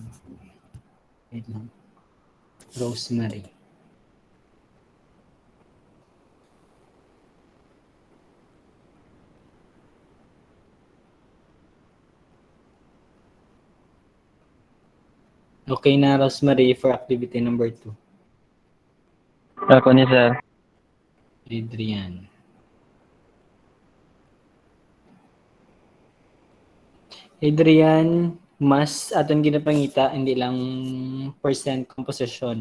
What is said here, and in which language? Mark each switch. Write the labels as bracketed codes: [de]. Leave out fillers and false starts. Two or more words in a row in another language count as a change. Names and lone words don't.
[tl] Wait lang. Rosemary. Okay na, [en] Rosemary, for activity number 2. [hil] Ako ni sir. Adrian. Adrian, mas aton ginapangita, [tl] hindi lang [en] percent composition.